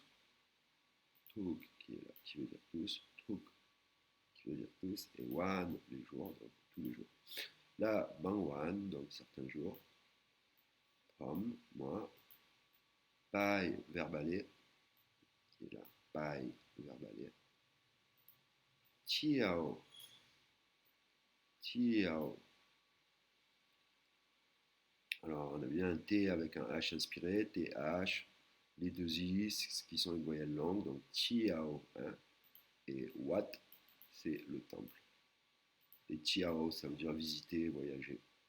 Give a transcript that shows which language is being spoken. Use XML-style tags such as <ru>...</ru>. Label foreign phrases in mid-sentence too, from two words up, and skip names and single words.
<fr>Tuk, qui est là, qui veut dire tous. Tuk, qui veut dire tous. Et Wan, les jours, donc tous les jours. Là, Bangwan, donc certains jours. Prom, moi. Pai, verbalé, qui est là. Pai, verbalé. Tiao, Tiao. Alors, on a bien un T avec un H inspiré, TH, les deux I, qui sont une voyelle longue, donc Tiao, hein, et Wat, c'est le temple. Et Tiao, ça veut dire visiter, voyager.</fr>